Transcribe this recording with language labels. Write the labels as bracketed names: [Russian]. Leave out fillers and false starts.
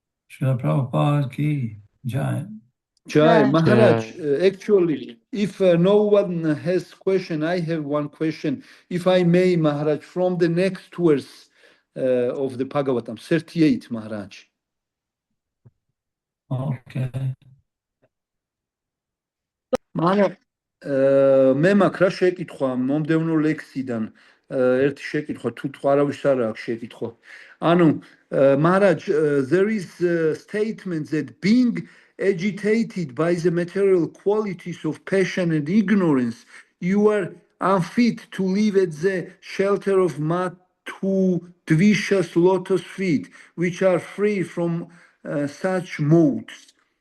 [Hindi] Srila Prabhupada ki jai. Jai, Jai. [English] Maharaj, actually, if no one has question, I have one question. If I may, Maharaj, from the next verse of the Bhagavatam, 38, Maharaj. Okay. [Georgian] Maharaj, მე მაქვს რა შეკითხვა მომდევნო ლექსიდან, ერთი შეკითხვა, თუ არავის არ აქვს შეკითხვა. [English] ანუ, Maharaj, there is a statement that being agitated by the material qualities of passion and ignorance, you are unfit to live at the shelter of Mathu Dvisha's lotus feet, which are free from such modes.